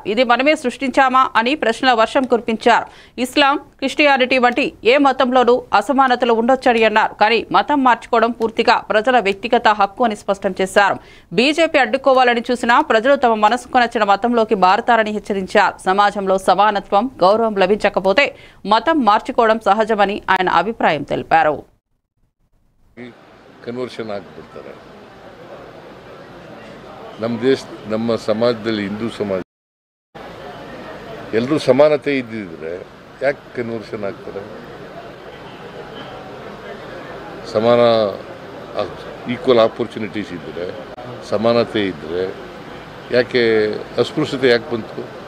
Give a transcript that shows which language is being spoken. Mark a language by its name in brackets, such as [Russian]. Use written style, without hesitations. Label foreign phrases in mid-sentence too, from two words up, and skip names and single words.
[Telugu] ఇది మనమే సృష్టించామా అని ప్రశ్నల వర్షం కురిపించారు. ఇస్లాం, క్రిస్టియానిటీ వంటి ఏ మతంలోనూ అసమానతలు ఉండొచ్చని అన్నారు. కానీ మతం మార్చుకోవడం పూర్తిగా ప్రజల వ్యక్తిగత హక్కు అని స్పష్టం చేశారు. బీజేపీ అడ్డుకోవాలని చూసినా ప్రజలు తమ మనసుకు నచ్చిన మతంలోకి మారతారని హెచ్చరించారు. సమాజంలో సమానత్వం, గౌరవం లభించకపోతే మతం మార్చుకోవడం సహజమని ఆయన అభిప్రాయం తెలిపారు. [Kannada] ಕನ್ವರ್ಷನ್ ಆಗಿಬಿಡ್ತಾರೆ. ನಮ್ಮ ಸಮಾಜದಲ್ಲಿ ಹಿಂದೂ ಸಮಾಜ ಎಲ್ಲರೂ ಸಮಾನತೆ ಇದ್ದಿದ್ರೆ ಯಾಕೆ ಕನ್ವರ್ಷನ್ ಆಗ್ತಾರೆ? ಸಮಾನ [English] equal opportunities [Kannada] ಇದ್ದರೆ, ಸಮಾನತೆ ಇದ್ದರೆ ಯಾಕೆ ಅಸ್ಪೃಶ್ಯತೆ ಯಾಕೆ ಬಂತು?